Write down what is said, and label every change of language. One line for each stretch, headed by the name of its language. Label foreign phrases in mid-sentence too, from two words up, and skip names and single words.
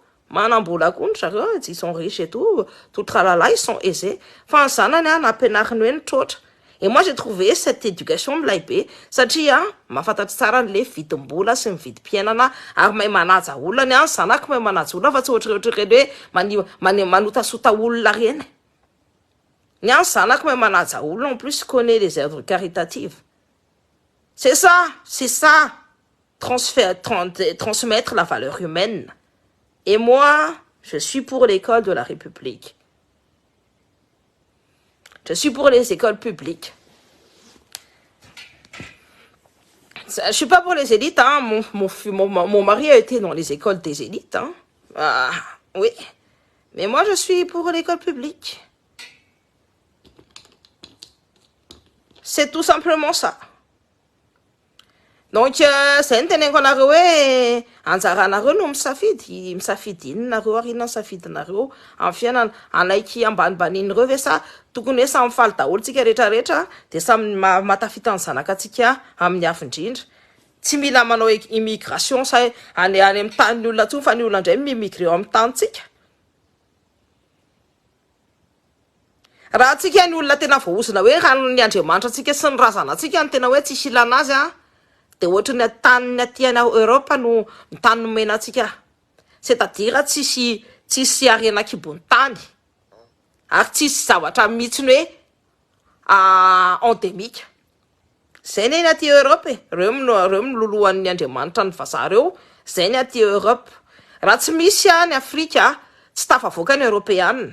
French: Ils sont riches et tout tralala, ils sont aisés. Enfin, ça, et moi, j'ai trouvé cette éducation mlaibé.
Malagasy: Satria, ma fatat tsara le vidim-bola sy ny vidim-piainana ary mahay manaja olona ny any zanako mahay manaja olona fa tsy ohatrany hoe manotasota olona reny. Ny any zanako mahay manaja olona,
French: en plus connaît les œuvres caritatives. C'est ça, transmettre la valeur humaine. Et moi, je suis pour l'école de la République. Je suis pour les écoles publiques. Je suis pas pour les élites, hein. Mon mari a été dans les écoles des élites, hein. Oui. Mais moi, je suis pour l'école publique. C'est tout simplement ça. Donc, c'est un
Malagasy: tenenkonareo hoe anjaranareo no misafidy inonareo ary inona safidinareo amin'ny fiainana anaiky ambanibaniny reo ve sa tokony hoe samy faly daholo tsika rehetrarehetra de samy matafita ny zanakatsika amin'ny afindrindra. Tsy mila manao immigration sa any amin'ny tany olona tsony fa ny olona indray mimigre eo amin'ny tanitsika. Raha tsika ny olona tena voaozina hoe ny Andriamanitra tsika sy ny razanatsika ny tena hoe tsisy ilana azy de ohatrany taniny aty Europe no tany nomenatsika.
French: C'est-à-dire
Malagasy: tsisy arena kibony tany ary tsisy zavatra mihitsiny hoe endémique. Zay ny aty Europe reo milolohan'ny Andriamanitra ny vazaha reo, zay ny aty Europe. Raha tsy misy any Afrika tsy tafavoaka ny Européanina.